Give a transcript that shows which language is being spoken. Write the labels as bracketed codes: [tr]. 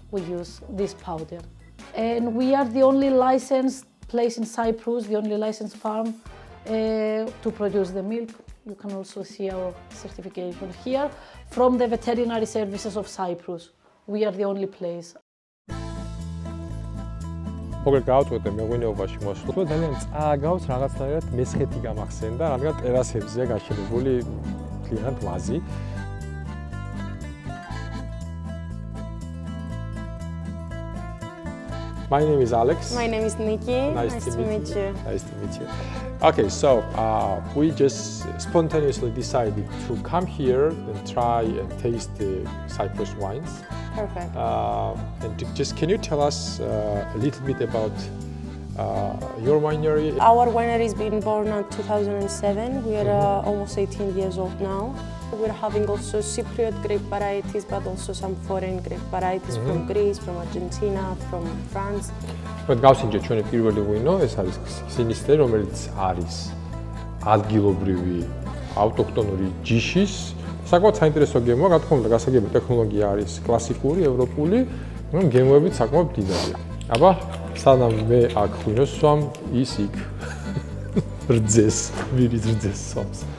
[en] We use this powder. And we are the only licensed place in Cyprus, the only licensed farm to produce the milk. You can also see our certification here from the veterinary services of Cyprus. We are the only place. [ka] მოგერ გავწყვეტე მეღვინეობაში მოსვლა. ძალიან წააგავს რაღაცნაირად მესხეთი გამახსენდა, რადგან ტერასებზეა გაშენებული მთლიანად ვაზი. [en] My name is Alex. My name is Nikki. Nice to meet you. Nice to meet you. Okay, so we just spontaneously decided to come here and try and taste the Cyprus wines. Perfect. And just can you tell us a little bit about your winery? Our winery has been born in 2007. We are almost 18 years old now. We're having also Cypriot grape varieties, but also some foreign grape varieties from Greece, from Argentina, from France. [ka] გავსინჯე ჩვენი პირველი ღვინო, ეს არის სინისტე, რომელიც არის ადგილობრივი ავტოქტონური ჯიშის. საკმაოდ საინტერესო გემოა, რა თქმა უნდა, გასაგები ტექნოლოგია არის კლასიკური, ევროპული, მაგრამ გემოებიც საკმაოდ დიდია. აბა, სანამ მე აქ ღვინოს სვამ, ის იქ რძეს, ვირის რძეს სვამს.